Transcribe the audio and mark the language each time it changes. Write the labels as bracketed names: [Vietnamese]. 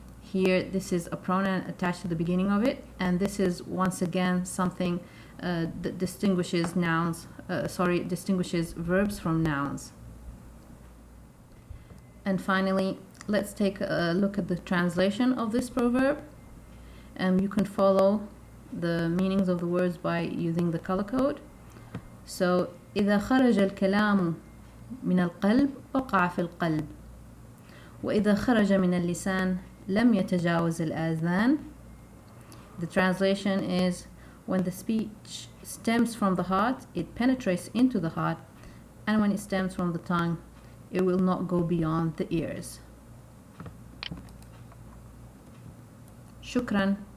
[English] Here, this is a pronoun attached to the beginning of it, and this is once again something that distinguishes distinguishes verbs from nouns. And finally, let's take a look at the translation of this proverb. You can follow the meanings of the words by using the color code. [Arabic] So إذا خرج الكلام من القلب وقع في القلب. وإذا خرج من اللسان لم يتجاوز الآذان. [English] The translation is, when the speech stems from the heart, it penetrates into the heart, and when it stems from the tongue, it will not go beyond the ears. [Arabic] شكراً.